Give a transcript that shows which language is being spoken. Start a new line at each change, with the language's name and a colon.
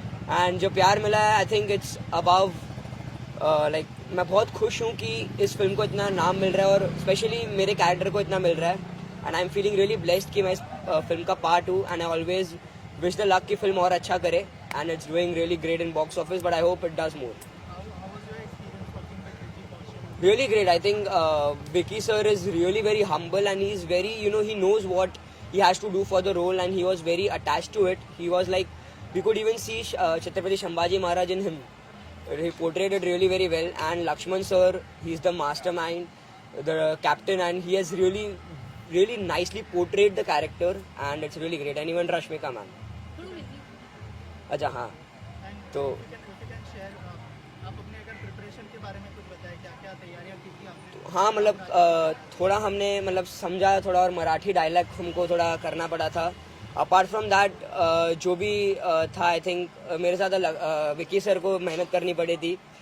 Hindi: And जो प्यार मिला है
English: I think it's above like,
Hindi: मैं बहुत खुश हूँ कि इस फिल्म को इतना नाम मिल रहा है और स्पेशली मेरे कैरेक्टर को इतना मिल रहा है।
English: and I am feeling really blessed
Hindi: कि मैं इस फिल्म का पार्ट हूँ।
English: and I always wish the luck
Hindi: की फिल्म और अच्छा करे।
English: And it's doing really great in box office, but I hope it does more. Really great. I think Vicky sir is really very humble and he's very, he knows what he has to do for the role and he was very attached to it. He was like, we could even see Chhatrapati Sambhaji Maharaj in him. He portrayed it really very well. And Lakshman sir, he's the mastermind, the captain, and he has really, really nicely portrayed the character and it's really great. And even Rashmika ma'am.
Hindi: अच्छा हाँ, तो हाँ मतलब थोड़ा हमने मतलब समझा थोड़ा, और मराठी डायलॉग हमको थोड़ा करना पड़ा था।
English: apart from that
Hindi: जो भी था
English: I think
Hindi: मेरे साथ विक्की सर को मेहनत करनी पड़ी थी।